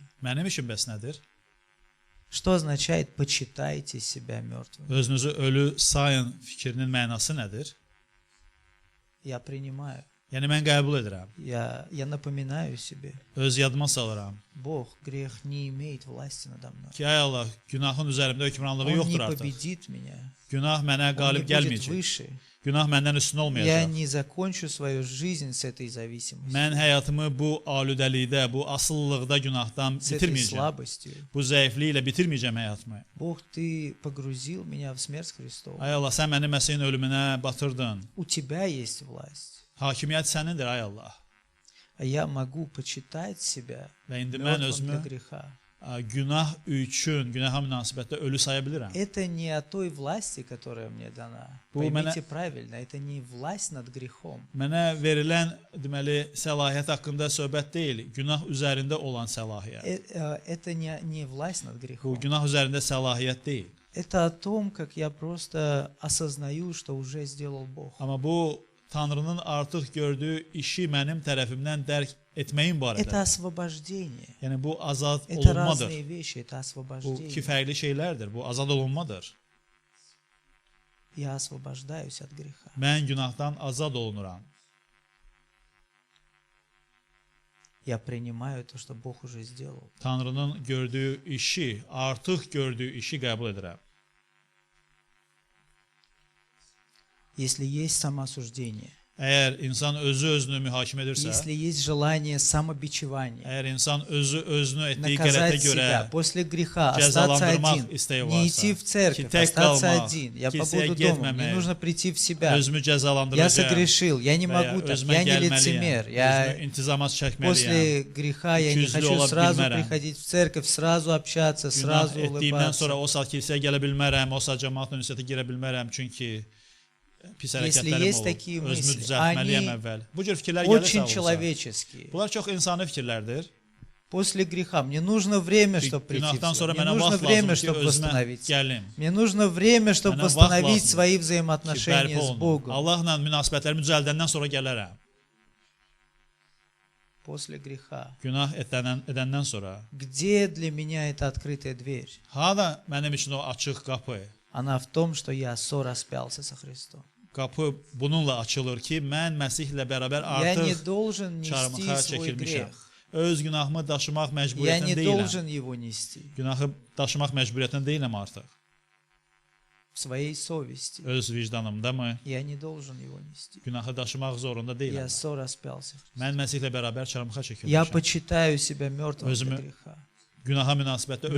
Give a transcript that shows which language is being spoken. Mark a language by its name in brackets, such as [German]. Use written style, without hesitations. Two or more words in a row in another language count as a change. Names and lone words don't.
[Azerbaijani] Mənim işim bəs nədir? [Russian] Что означает «почитайте себя мертвым»? [Azerbaijani] Özünüzü ölü sayın fikrinin mənası nədir? [Russian] Я принимаю. [Azerbaijani] Yəni mən qəbul edirəm. [Russian] Я напоминаю себе. [Azerbaijani] Öz yadıma salıram [Russian] Бог, грех не имеет власти надо мной. [Azerbaijani] ki, ay Allah, günahın üzərimdə hökmranlığı [Russian] Он не [Azerbaijani] yoxdur artıq. [Russian] победит меня. [Azerbaijani] Günah mənə [Russian] Он не [Azerbaijani] qalib [Russian] будет [Azerbaijani] gəlməyəcək. [Russian] выше. [Azerbaijani] Günah məndən üstün [Russian] Я [Azerbaijani] olmayacaq. [Russian] не закончу свою жизнь с этой зависимостью, [Azerbaijani] Mən həyatımı bu alüdəlikdə, bu asılılıqda günahdan [Russian] с этой [Azerbaijani] bitirməyəcəm. [Russian] слабостью. [Azerbaijani] Bu zəifliklə bitirməyəcəm həyatımı. [Russian] Бог, Ты погрузил меня в смерть Христову. [Azerbaijani] Ay Allah, sən məni Məsihin ölümünə batırdın. [Russian] У Тебя есть власть. [Azerbaijani] Hakimiyyət sənindir, ay Allah. [Russian] А я могу почитать себя [Azerbaijani] Və indi mən [Russian] мертвым [Azerbaijani] özümü [Russian] для греха. [Azerbaijani] günah üçün, günaha münasibətdə ölü saya bilirəm. [Russian] Это не о той власти, которая мне дана. [Azerbaijani] Bu [Russian] Поймите правильно, это не власть над грехом. [Azerbaijani] Mənə verilən, deməli, səlahiyyət haqqında söhbət deyil, günah üzərində olan səlahiyyət. [Russian] Это не власть над [Azerbaijani] Bu [Russian] грехом. [Azerbaijani] günah üzərində səlahiyyət deyil. [Russian] Это о том, как я просто осознаю, что уже сделал Бог. [Azerbaijani] Amma bu Tanrının artıq gördüyü işi mənim tərəfimdən dərk etməyim [Russian] Это [Azerbaijani] barədə. [Russian] освобождение. [Azerbaijani] Yəni bu azad [Russian] Это [Azerbaijani] olunmadır. [Russian] разные вещи, это [Azerbaijani] Bu [Russian] освобождение. [Azerbaijani] iki fərqli şeylərdir. Bu azad olunmadır. [Russian] Я освобождаюсь от греха. [Azerbaijani] Mən günahdan azad olunuram. [Russian] Я принимаю то, что Бог уже сделал. [Azerbaijani] Tanrının gördüyü işi, artıq gördüyü işi qəbul edirəm. [Russian] Если есть самоосуждение, [Azerbaijani] Əgər insan özü özünü mühakimə edirsə, [Russian] если есть желание самобичевания, [Azerbaijani] əgər insan özü özünü etdiyi [Russian] наказать [Azerbaijani] qələtə görə [Russian] себя после греха, остаться [Azerbaijani] cəzalandırmaq [Russian] один, [Azerbaijani] istəyi [Russian] не [Azerbaijani] varsa, [Russian] идти в церковь, [Azerbaijani] ki tək [Russian] остаться [Azerbaijani] qalmaq, [Russian] один, я [Azerbaijani] kilsəyə [Russian] побуду дома, мне [Azerbaijani] getməmək, [Russian] нужно прийти в себя, [Azerbaijani] özümü [Russian] я [Azerbaijani] cəzalandıracağam [Russian] согрешил, я не [Azerbaijani] və ya [Russian] могу так, [Azerbaijani] özümə [Russian] я не [Azerbaijani] gəlməliyəm, [Russian] лицемер, [Azerbaijani] özümü [Russian] я [Azerbaijani] intizamat çəkməliyəm, [Russian] после греха я не [Azerbaijani] ikiyüzlü [Russian] хочу [Azerbaijani] ola [Russian] сразу [Azerbaijani] bilmərəm. [Russian] приходить в церковь, сразу общаться, [Azerbaijani] günah [Russian] сразу [Azerbaijani] etdiyimdən sonra [Russian] улыбаться. [Azerbaijani] o saat kilsəyə gələ bilmərəm, o saat cəmaatla ünsiyyətə girə bilmərəm, çünki pis [Russian] Если [Azerbaijani] hərəkətlərim [Russian] есть [Azerbaijani] olub, [Russian] такие [Azerbaijani] özümü [Russian] мысли, [Azerbaijani] düzəltməliyəm [Russian] они [Azerbaijani] əvvəl. Bu cür fikirlər gəlirsə [Russian] Очень [Azerbaijani] olsa, [Russian] человеческие. [Azerbaijani] bunlar çox insani fikirlərdir. [Russian] После греха мне нужно время, чтобы прийти в [Azerbaijani] Günahdan [Russian] себя. [Azerbaijani] sonra [Russian] Мне [Azerbaijani] mənə [Russian] нужно [Azerbaijani] vaxt [Russian] время, [Azerbaijani] lazımdır ki, [Russian] чтобы [Azerbaijani] özümə [Russian] восстановиться. [Azerbaijani] gəlim. [Russian] Мне нужно время, чтобы [Azerbaijani] Mənə vaxt [Russian] восстановить [Azerbaijani] lazımdır [Russian] свои [Azerbaijani] ki, [Russian] взаимоотношения [Azerbaijani] bərpa [Russian] с [Azerbaijani] olunum. [Russian] Богом. [Azerbaijani] Allahla münasibətlərimi düzəldəndən sonra gələrəm. [Russian] После греха. [Azerbaijani] Günah edəndən sonra. [Russian] Где для меня эта открытая дверь? [Azerbaijani] Hada mənim üçün o açıq qapı. [Russian] Она в том, что я сораспялся со Христом. [Azerbaijani] Qapı bununla açılır ki, mən Məsihlə bərabər [Russian] Я не [Azerbaijani] artıq [Russian] должен нести [Azerbaijani] çarmıxa [Russian] свой [Azerbaijani] çəkilmişəm. [Russian] грех. [Azerbaijani] Öz günahımı daşımaq [Russian] Я [Azerbaijani] məcburiyyətində [Russian] не [Azerbaijani] deyiləm. [Russian] должен его нести [Azerbaijani] Günahı daşımaq məcburiyyətində deyiləm artıq. [Russian] в своей совести. [Azerbaijani] Öz vicdanımda mı? [Russian] Я не должен его нести. [Azerbaijani] Günahı daşımaq zorunda [Russian] Я [Azerbaijani] deyiləm. [Russian] сораспялся. [Azerbaijani] Mən Məsihlə bərabər çarmıxa [Russian] Я [Azerbaijani] çəkilmişəm. [Russian] почитаю себя мертвым [Azerbaijani] Özümü [Russian] для греха. [Azerbaijani] Günaha münasibətdə ölü